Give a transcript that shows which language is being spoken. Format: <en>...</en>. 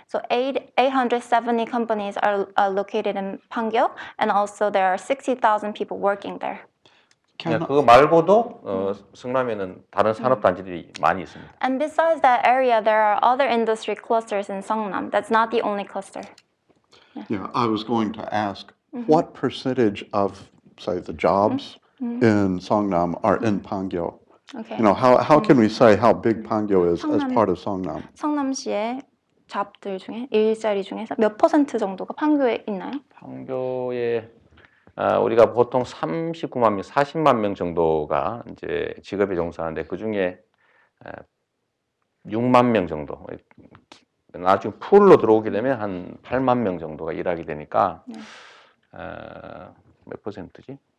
<en>So 870 companies are located in Pangyo, and also there are 60,000 people working there.</en> <ko>그거 말고도 성남에는 다른 산업 단지들이 많이 있습니다.</ko> <en>And besides that area, there are other industry clusters in Seongnam. That's not the only cluster. Yeah, I was going to ask, what percentage of, say, the jobs in Seongnam are in Pangyo? Okay. You know, how can we say how big Pangyo is as part of Seongnam?</en> <ko>성남시의 잡들 중에 일자리 중에서 몇 퍼센트 정도가 판교에 있나요? 판교에 우리가 보통 39만 명, 40만 명 정도가 이제 직업에 종사하는데 그 중에 6만 명 정도, 나중에 풀로 들어오게 되면 한 8만 명 정도가 일하게 되니까 몇 퍼센트지?</ko>